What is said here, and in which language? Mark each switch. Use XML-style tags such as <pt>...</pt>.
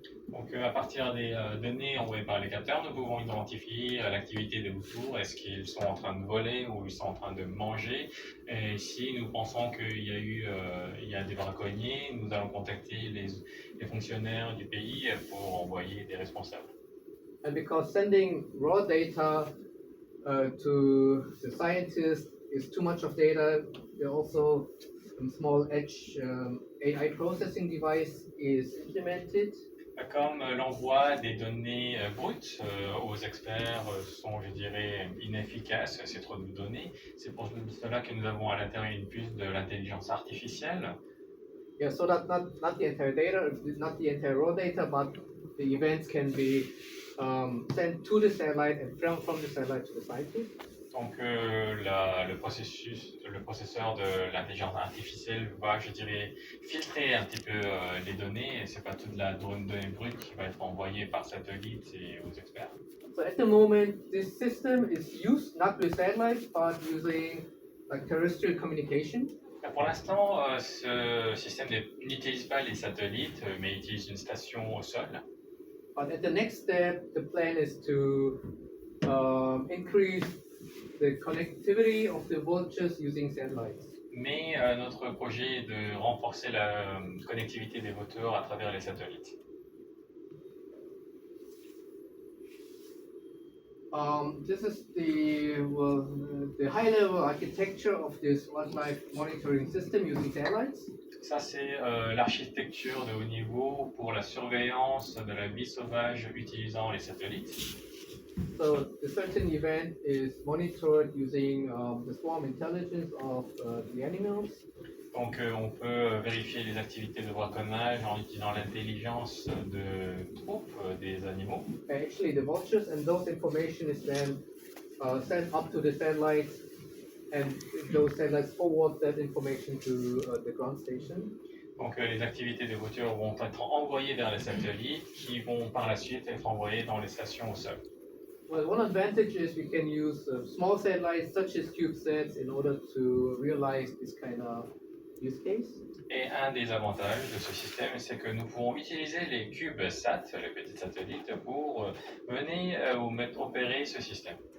<fr>Donc à partir des données envoyées par les capteurs, nous pouvons identifier l'activité des vautours, est-ce qu'ils sont en train de voler ou ils sont en train de manger. Et si nous pensons qu'il y a des braconniers, nous allons contacter les fonctionnaires du pays pour envoyer des responsables.</fr> <en>And because sending raw data to the scientists is too much of data, there also a small edge AI processing device is implemented.</en> <fr>Comme l'envoi des données brutes aux experts sont, je dirais, inefficaces, c'est trop de données, c'est pour cela que nous avons à l'intérieur une puce de l'intelligence artificielle.</fr> <en>Yeah, so that not the entire data, not the entire raw data, but the events can be sent to the satellite and from the satellite to the scientist.</en> <fr>Donc le processeur de l'intelligence artificielle va, je dirais, filtrer un petit peu les données, et c'est pas toute la donnée brute qui va être envoyée par satellite et aux experts.</fr> <en>So at the moment, this system is used not with satellites, but using like terrestrial communication.</en> <fr>Pour l'instant, ce système n'utilise pas les satellites, mais utilise une station au sol.</fr> <en>But at the next step, the plan is to increase the connectivity of the vultures using satellites.</en> <fr>Mais notre projet est de renforcer la connectivité des vautours à travers les satellites.</fr> <en>This is the high-level architecture of this wildlife monitoring system using satellites.</en> <fr>Ça, c'est l'architecture de haut niveau pour la surveillance de la vie sauvage utilisant les satellites.</fr> <en>So a certain event is monitored using the swarm intelligence of the animals.</en> <fr>Donc, on peut vérifier les activités de braconnage en utilisant l'intelligence de troupes des animaux.</fr> <en>Actually, the vultures, and those information is then sent up to the satellites, and those satellites forward that information to the ground station.</en> <fr>Donc, les activités des voitures vont être envoyées vers les satellites qui vont par la suite être envoyées dans les stations au sol.</fr> <en>Well, one advantage is we can use small satellites such as CubeSats in order to realize this kind of use case.</en> <fr>Et un des avantages de ce système, c'est que nous pouvons utiliser les CubeSats, les petits satellites, pour mener ou mettre opérer ce système.</fr>